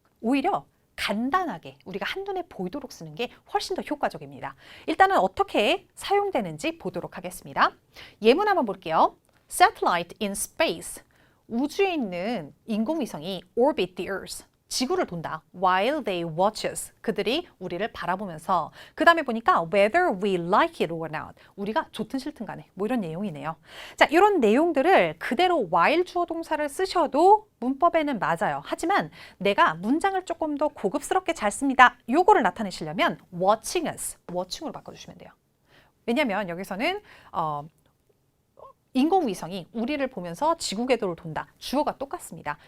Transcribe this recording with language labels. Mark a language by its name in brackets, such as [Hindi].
[Korean] 오히려 간단하게 우리가 한눈에 보이도록 쓰는 게 훨씬 더 효과적입니다. 일단은 어떻게 사용되는지 보도록 하겠습니다. 예문 한번 볼게요. [English] Satellite in space. [Korean] 우주에 있는 인공위성이 [English] orbit the Earth. [Korean] 지구를 돈다. [English] While they watch us. [Korean] 그들이 우리를 바라보면서. 그 다음에 보니까 [English] whether we like it or not. [Korean] 우리가 좋든 싫든 간에. 뭐 이런 내용이네요. 자, 이런 내용들을 그대로 while 주어 동사를 쓰셔도 문법에는 맞아요. 하지만 내가 문장을 조금 더 고급스럽게 잘 씁니다. 요거를 나타내시려면 [English] watching us. [Korean] watching으로 바꿔주시면 돼요. 왜냐면 여기서는 인공위성이 우리를 보면서 지구 궤도를 돈다. 주어가 똑같습니다.